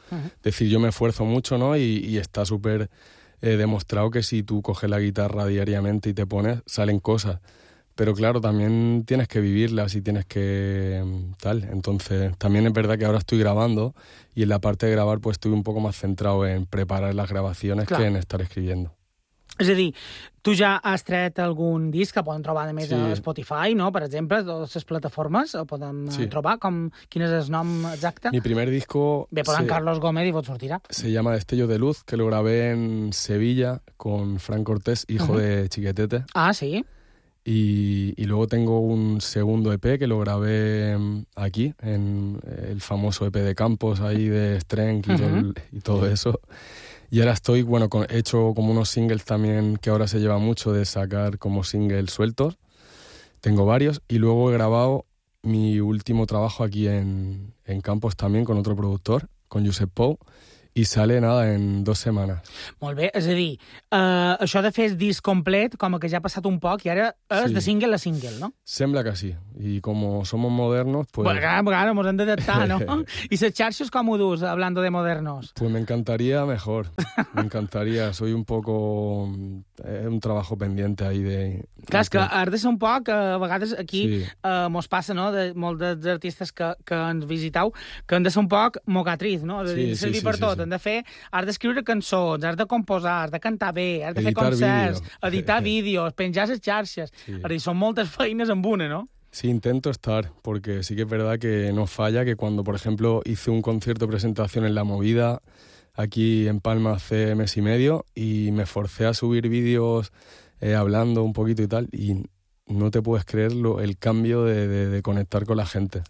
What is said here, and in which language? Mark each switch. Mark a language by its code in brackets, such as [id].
[es] Es decir, yo me esfuerzo mucho, ¿no? Y está súper demostrado que si tú coges la guitarra diariamente y te pones, salen cosas. Pero claro, también tienes que vivirlas y tienes que tal. Entonces, también es verdad que ahora estoy grabando y en la parte de grabar, pues, estoy un poco más centrado en preparar las grabaciones, claro, que en estar escribiendo. [ca] És a dir, tu ja has tret algun disc que poden trobar, a més, sí, a Spotify, no? Per exemple, totes les plataformes el poden, sí, trobar. Com, quin és el nom exacte? [es] Mi primer disco... [ca] Bé, posant Carlos Gómez i vos sortirà. [es] Se llama Destello de Luz, que lo grabé en Sevilla con Frank Cortés, hijo de Chiquetete. Ah, sí. Y luego tengo un segundo EP que lo grabé aquí, en el famoso EP de Campos, ahí de Strength y todo eso. Y ahora estoy, bueno, he hecho como unos singles también, que ahora se lleva mucho de sacar como singles sueltos. Tengo varios. Y luego he grabado mi último trabajo aquí en Campos también, con otro productor, con Josep Pou. I sale, nada, [ca] en 2 setmanes. Molt bé, és a dir, això de fer el disc complet, com que ja ha passat un poc, i ara és de single a single, no? Sembla que sí, i com som modernos... Pues... Bueno, claro, mos hem d'adaptar, no? I les xarxes com ho dus, [es] hablando de modernos? Pues me encantaría mejor, me encantaría. Soy un poco... un trabajo pendiente ahí de... [ca] Clar, és que has de ser un poc, a vegades aquí, sí, mos passa, no?, de molts dels artistes que ens visiteu, que han de ser un poc mocatriz, no? És a dir, servir per tot. Hem de fer, has d'escriure cançons, has de composar, has de cantar bé, has de editar fer concerts, vídeo, editar vídeos, penjar les xarxes. Sí. Dir, són moltes feines en una, no? [es] Sí, intento estar, porque sí que es verdad que no falla, que cuando, por ejemplo, hice un concierto de presentación en La Movida, aquí en Palma, hace mes y medio, y me forcé a subir vídeos hablando un poquito y tal, y no te puedes creer el cambio de conectar con la gente.